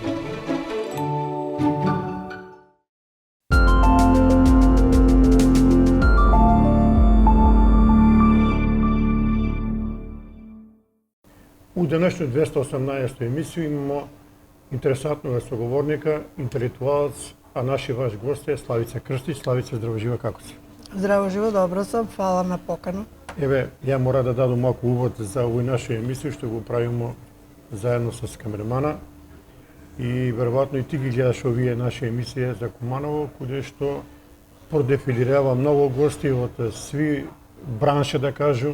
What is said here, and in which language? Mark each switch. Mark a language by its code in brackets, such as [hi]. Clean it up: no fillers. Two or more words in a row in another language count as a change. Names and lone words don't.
[sr] U današnjoj 218. емисiju imamo interesantnog sagovornika, intelektualac, a naši vaš gost je Slavica Krstić. Slavica, zdravo živa, kako si? Zdravo živo, dobro sam, hvala na покану. [mk] Еве, ја мора да дадам малку увод за овој наша емисија, што го правиме заедно с камермана. И веројатно и ти ги гледаш овие наши емисија за Куманово, каде што продефилирава многу гости од сви бранши, да кажу.